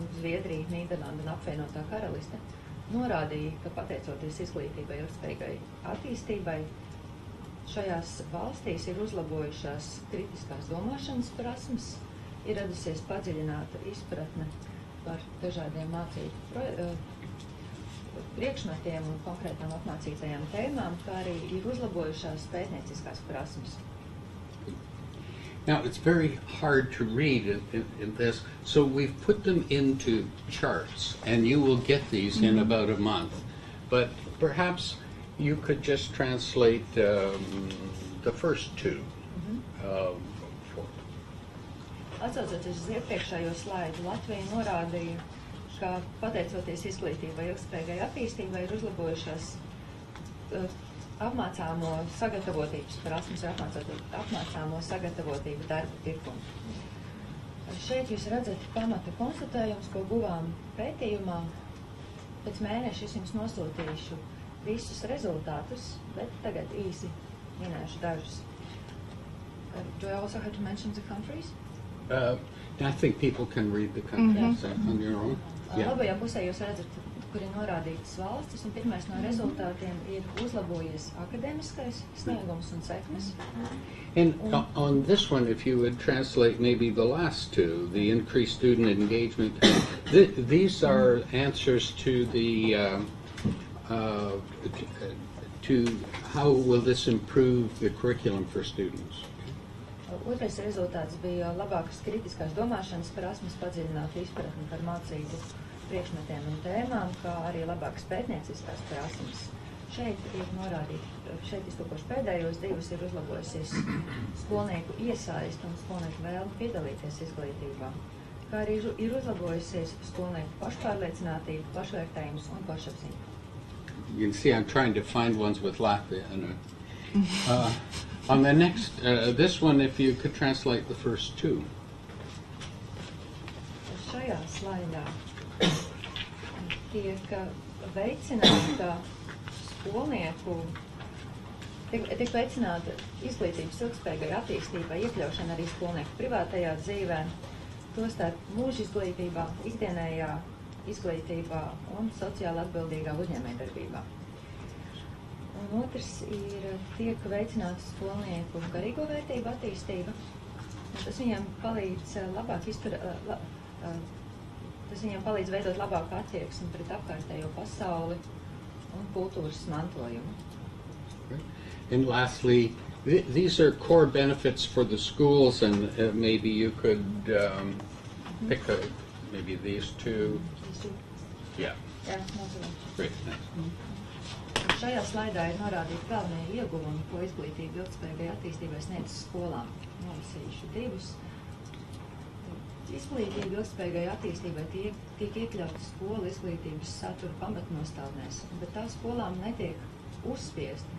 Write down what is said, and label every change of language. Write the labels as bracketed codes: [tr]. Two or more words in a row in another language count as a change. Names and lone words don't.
[lv] Zviedrija, Nīderlanda un apvienotā karaliste norādīja, ka pateicoties izglītībai ilgspējīgai attīstībai, šajās valstīs ir uzlabojušās kritiskās domāšanas prasmes, ir radusies padziļināta izpratne par dažādiem mācību priekšmetiem un konkrētām apmācītajām tēmām, kā arī ir uzlabojušās pētnieciskās prasmes. [en] Now, it's very hard to read in this, so we've put them into charts, and you will get these in about a month. But perhaps you could just translate the first two. [lv] Atsaucoties uz iepriekšējo slaidu, Latvija norādīja, ka pateicoties izglītībai ilgspējīgai attīstībai ir uzlabojušās apmācāmo sagatavotības prasmes, apmācāmo sagatavotību darba tirkumu. Šeit jūs redzat pamata konstatējums, ko guvām pētījumā. Pēc mēneša es jums nosūtīšu visus rezultātus, bet tagad īsi minēšu dažus. [en] Do I also have to mention the countries? I think people can read the countries on your own. Yeah. [lv] Labajā pusē jūs redzat, kur ir norādītas valstis, un pirmais no rezultātiem ir uzlabojies akadēmiskais sniegums un sekmes. [en] And on this one, if you would translate maybe the last two, the increased student engagement, these are answers to the to how will this improve the curriculum for students? [lv] Otrais rezultāts bija labākas kritiskās domāšanas prasmes, padziļināta izpratne par mācību priekšmetiem un tēmām, kā arī labākas pētnieciskās prasmes. Šeit ir norādīti, šeit iztūkoši pēdējos divus ir uzlabojusies skolnieku iesaist un skolnieku vēlmi piedalīties izglītībā, kā arī ir uzlabojusies skolnieku pašpārliecinātība, pašvērtējums un pašapziņa. [en] You can see I'm trying to find ones with Latvia in it. On the next, this one, if you could translate the first two. [lv] Šajā slaidā tiek veicināta skolnieku, tiek veicināta izglītības ilgspējīgai attīstībai, iekļaušana arī skolnieku privātajā dzīvē, tostarp mūža izglītībā, ikdienējā izglītībā un sociāli atbildīgā uzņēmējdarbībā. Un otrs ir tiek veicināta skolnieku garīgo vērtību attīstība. Tas viņiem palīdz tas viņiem palīdz veidot labāku attieksmi pret apkārtējo pasauli un kultūras mantojumu. [en] And lastly, these are core benefits for the schools, and maybe you could pick maybe these two. Yeah. [lv] Jā, nozīmē. [en] Great, thanks. [lv] Šajā slaidā ir norādīti galvenie ieguvumi, ko izglītība ilgspējīgai attīstībai sniedz skolām. Nolasīšu divus. Izglītība ilgspējīgai attīstībai tiek iekļauta skolu izglītības satura pamatnostādnēs, bet tā skolām netiek uzspiesti.